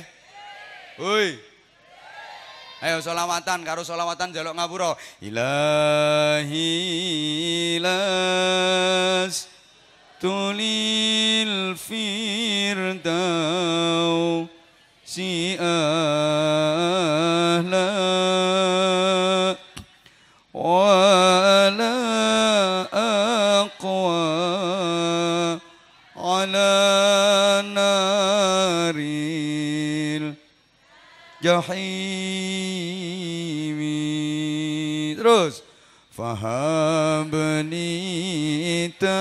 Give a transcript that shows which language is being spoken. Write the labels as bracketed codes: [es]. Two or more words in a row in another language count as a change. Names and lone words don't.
[jv] Hoi. Ayo selawatan karo selawatan njaluk ngapura. [ar] إلهي لست للفردوس أهلا ولا أقوى على نار الجحيم terus فهبني